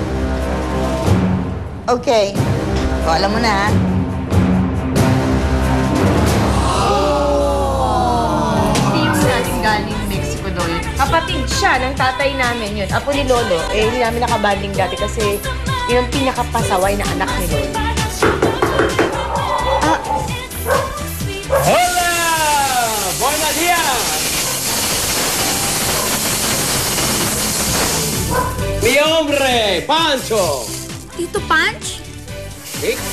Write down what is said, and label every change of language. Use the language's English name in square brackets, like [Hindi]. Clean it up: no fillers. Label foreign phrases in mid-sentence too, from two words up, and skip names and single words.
[Filipino] Okay. O, alam mo na, ha? Hindi yung galing Mexico daw yun. Kapatid siya ng tatay namin yun. Apo ni Lolo, eh hindi namin nakabanding dati kasi yun ang pinakapasaway na anak ni Lolo. [Spanish] Hola! Buenos días! Mi hombre, Pancho! [Filipino] Tito Punch? [Spanish] ¿Sí?